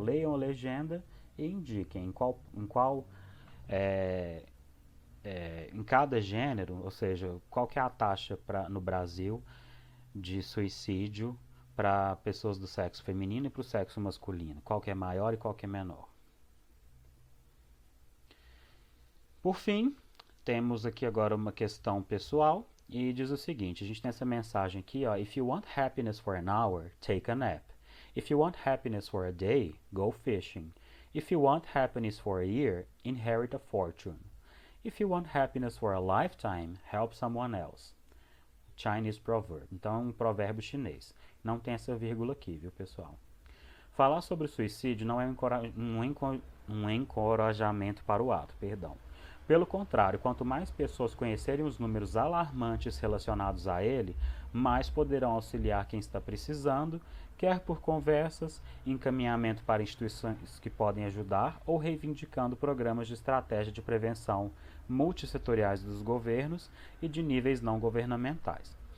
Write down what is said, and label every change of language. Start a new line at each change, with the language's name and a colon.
Portuguese: Leiam a legenda e indiquem em cada gênero, ou seja, qual que é a taxa no Brasil de suicídio para pessoas do sexo feminino e para o sexo masculino. Qual que é maior e qual que é menor. Por fim, temos aqui agora uma questão pessoal e diz o seguinte, a gente tem essa mensagem aqui,
English: If you want happiness for an hour, take a nap. If you want happiness for a day, go fishing. If you want happiness for a year, inherit a fortune. If you want happiness for a lifetime, help someone else. Chinese proverb.
Portuguese: Então é um provérbio chinês. Não tem essa vírgula aqui, viu, pessoal? Falar sobre suicídio não é um encorajamento para o ato, perdão. Pelo contrário, quanto mais pessoas conhecerem os números alarmantes relacionados a ele, mais poderão auxiliar quem está precisando, quer por conversas, encaminhamento para instituições que podem ajudar ou reivindicando programas de estratégia de prevenção multissetoriais dos governos e de níveis não governamentais.